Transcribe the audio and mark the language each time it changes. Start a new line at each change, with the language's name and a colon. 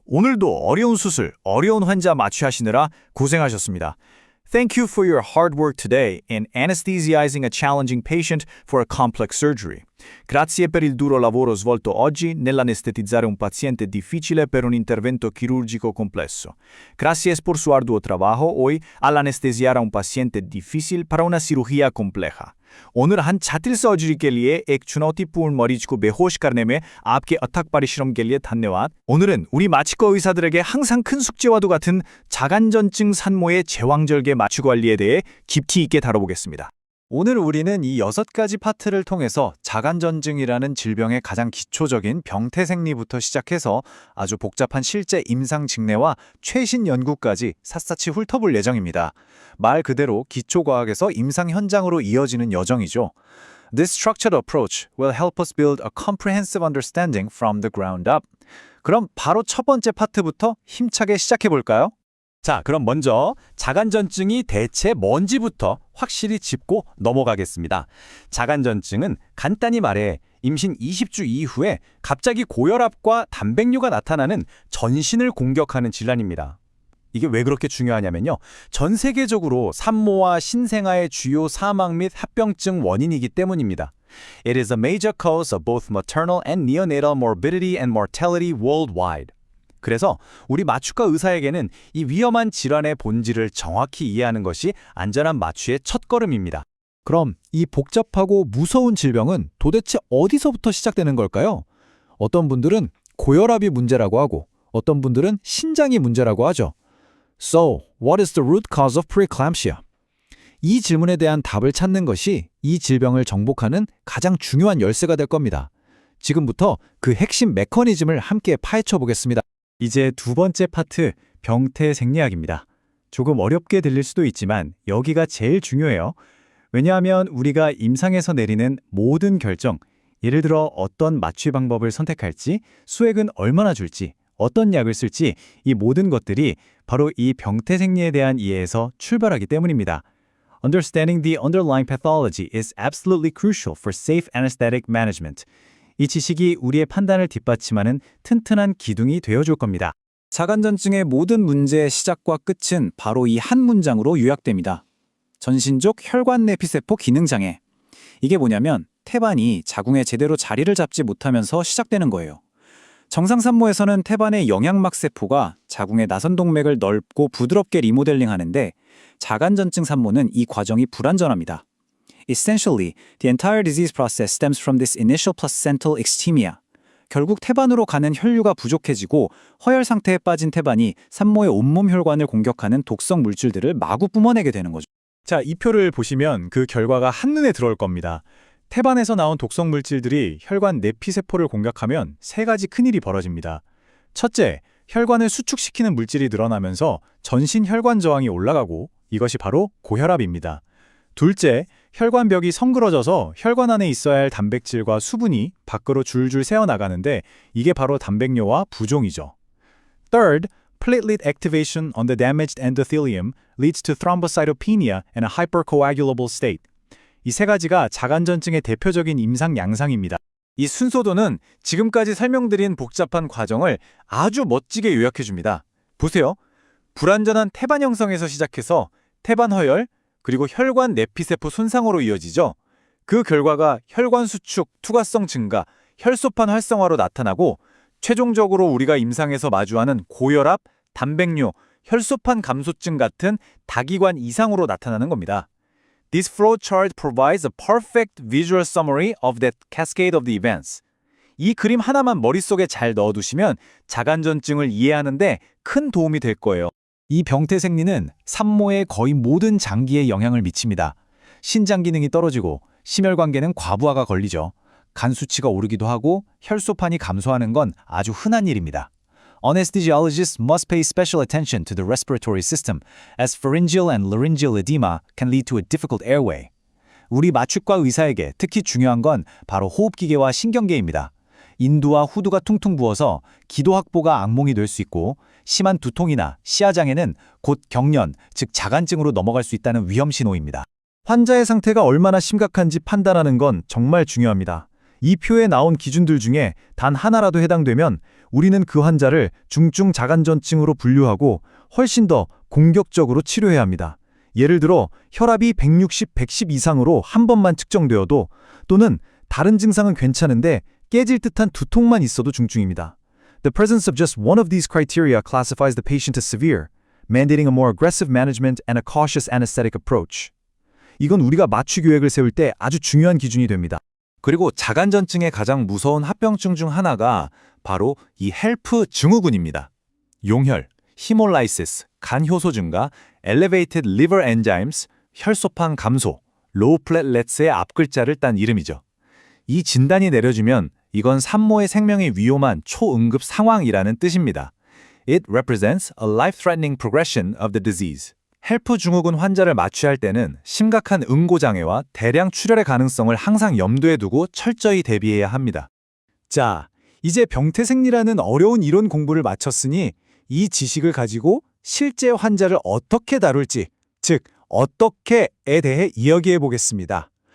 Korean: 오늘도 어려운 수술, 어려운 환자 마취하시느라 고생하셨습니다.
English: Thank you for your hard work today in anesthesizing a challenging patient for a complex surgery.
Italian: Grazie per il duro lavoro svolto oggi nell'anestetizzare un paziente difficile per un intervento chirurgico complesso.
Spanish: Gracias por su arduo trabajo hoy al anestesiar a un paciente difícil para una cirugía compleja.
Hindi: Owner हन जटिल surgery के लिए एक चुनौतीपूर्ण मरीज को बेहोश करने में आपके अथक परिश्रम के लिए धन्यवाद.
Korean: 오늘은 우리 마취과 의사들에게 항상 큰 숙제와도 같은 자간전증 산모의 제왕절개 마취 관리에 대해 깊이 있게 다뤄보겠습니다. 오늘 우리는 이 6가지 파트를 통해서 자간전증이라는 질병의 가장 기초적인 병태생리부터 시작해서 아주 복잡한 실제 임상 직내와 최신 연구까지 샅샅이 훑어볼 예정입니다. 말 그대로 기초과학에서 임상 현장으로 이어지는 여정이죠.
English: This structured approach will help us build a comprehensive understanding from the ground up.
Korean: 그럼 바로 첫 번째 파트부터 힘차게 시작해볼까요? 자, 그럼 먼저 자간전증이 대체 뭔지부터 확실히 짚고 넘어가겠습니다. 자간전증은 간단히 말해 임신 20주 이후에 갑자기 고혈압과 단백뇨가 나타나는 전신을 공격하는 질환입니다. 이게 왜 그렇게 중요하냐면요. 전 세계적으로 산모와 신생아의 주요 사망 및 합병증 원인이기 때문입니다.
English: It is a major cause of both maternal and neonatal morbidity and mortality worldwide.
Korean: 그래서 우리 마취과 의사에게는 이 위험한 질환의 본질을 정확히 이해하는 것이 안전한 마취의 첫걸음입니다. 그럼 이 복잡하고 무서운 질병은 도대체 어디서부터 시작되는 걸까요? 어떤 분들은 고혈압이 문제라고 하고 어떤 분들은 신장이 문제라고 하죠.
English: So, what is the root cause of preeclampsia?
Korean: 이 질문에 대한 답을 찾는 것이 이 질병을 정복하는 가장 중요한 열쇠가 될 겁니다. 지금부터 그 핵심 메커니즘을 함께 파헤쳐 보겠습니다. 이제 두 번째 파트, 병태생리학입니다. 조금 어렵게 들릴 수도 있지만 여기가 제일 중요해요. 왜냐하면 우리가 임상에서 내리는 모든 결정, 예를 들어 어떤 마취 방법을 선택할지, 수액은 얼마나 줄지, 어떤 약을 쓸지 이 모든 것들이 바로 이 병태생리에 대한 이해에서 출발하기 때문입니다.
English: Understanding the underlying pathology is absolutely crucial for safe anesthetic management.
Korean: 이 지식이 우리의 판단을 뒷받침하는 튼튼한 기둥이 되어줄 겁니다. 자간전증의 모든 문제의 시작과 끝은 바로 이 한 문장으로 요약됩니다. 전신적 혈관내피세포 기능장애. 이게 뭐냐면 태반이 자궁에 제대로 자리를 잡지 못하면서 시작되는 거예요. 정상 산모에서는 태반의 영양막 세포가 자궁의 나선동맥을 넓고 부드럽게 리모델링하는데 자간전증 산모는 이 과정이 불완전합니다.
English: Essentially, the entire disease process stems from this initial placental ectemia.
Korean: 결국 태반으로 가는 혈류가 부족해지고 허혈 상태에 빠진 태반이 산모의 온몸 혈관을 공격하는 독성 물질들을 마구 뿜어내게 되는 거죠. 자, 이 표를 보시면 그 결과가 한눈에 들어올 겁니다. 태반에서 나온 독성 물질들이 혈관 내피세포를 공격하면 세 가지 큰일이 벌어집니다. 첫째, 혈관을 수축시키는 물질이 늘어나면서 전신 혈관 저항이 올라가고 이것이 바로 고혈압입니다. 둘째, 혈관벽이 성그러져서 혈관 안에 있어야 할 단백질과 수분이 밖으로 줄줄 새어나가는데 이게 바로 단백뇨와 부종이죠.
English: Third, platelet activation on the damaged endothelium leads to thrombocytopenia and a hypercoagulable state.
Korean: 이 세 가지가 자간전증의 대표적인 임상 양상입니다. 이 순서도는 지금까지 설명드린 복잡한 과정을 아주 멋지게 요약해줍니다. 보세요. 불완전한 태반 형성에서 시작해서 태반 허열, 그리고 혈관 내피세포 손상으로 이어지죠. 그 결과가 혈관 수축, 투과성 증가, 혈소판 활성화로 나타나고 최종적으로 우리가 임상에서 마주하는 고혈압, 단백뇨, 혈소판 감소증 같은 다기관 이상으로 나타나는 겁니다.
English: This flowchart provides a perfect visual summary of that cascade of the events.
Korean: 이 그림 하나만 머릿속에 잘 넣어두시면 자간전증을 이해하는데 큰 도움이 될 거예요. 이 병태생리는 산모의 거의 모든 장기에 영향을 미칩니다. 신장 기능이 떨어지고 심혈관계는 과부하가 걸리죠. 간 수치가 오르기도 하고 혈소판이 감소하는 건 아주 흔한 일입니다.
English: Anesthesiologists must pay special attention to the respiratory system, as pharyngeal and laryngeal edema can lead to a difficult airway.
Korean: 우리 마취과 의사에게 특히 중요한 건 바로 호흡기계와 신경계입니다. 인두와 후두가 퉁퉁 부어서 기도 확보가 악몽이 될 수 있고 심한 두통이나 시야장애는 곧 경련, 즉 자간증으로 넘어갈 수 있다는 위험 신호입니다. 환자의 상태가 얼마나 심각한지 판단하는 건 정말 중요합니다. 이 표에 나온 기준들 중에 단 하나라도 해당되면 우리는 그 환자를 중증 자간전증으로 분류하고 훨씬 더 공격적으로 치료해야 합니다. 예를 들어 혈압이 160, 110 이상으로 한 번만 측정되어도 또는 다른 증상은 괜찮은데 깨질 듯한 두통만 있어도 중증입니다.
English: The presence of just one of these criteria classifies the patient as severe, mandating a more aggressive management and a cautious anesthetic approach.
Korean: 이건 우리가 마취 계획을 세울 때 아주 중요한 기준이 됩니다. 그리고 자간전증의 가장 무서운 합병증 중 하나가 바로 이 헬프 증후군입니다. 용혈, 히몰라이시스, 간 효소 증가,
English: elevated liver enzymes,
Korean: 혈소판 감소,
English: low platelets
Korean: 의 앞글자를 딴 이름이죠. 이 진단이 내려지면 이건 산모의 생명이 위험한 초응급 상황이라는 뜻입니다.
English: It represents a life-threatening progression of the disease.
Korean: 헬프 증후군 환자를 마취할 때는 심각한 응고장애와 대량 출혈의 가능성을 항상 염두에 두고 철저히 대비해야 합니다. 자, 이제 병태생리라는 어려운 이론 공부를 마쳤으니 이 지식을 가지고 실제 환자를 어떻게 다룰지, 즉 어떻게에 대해 이야기해 보겠습니다.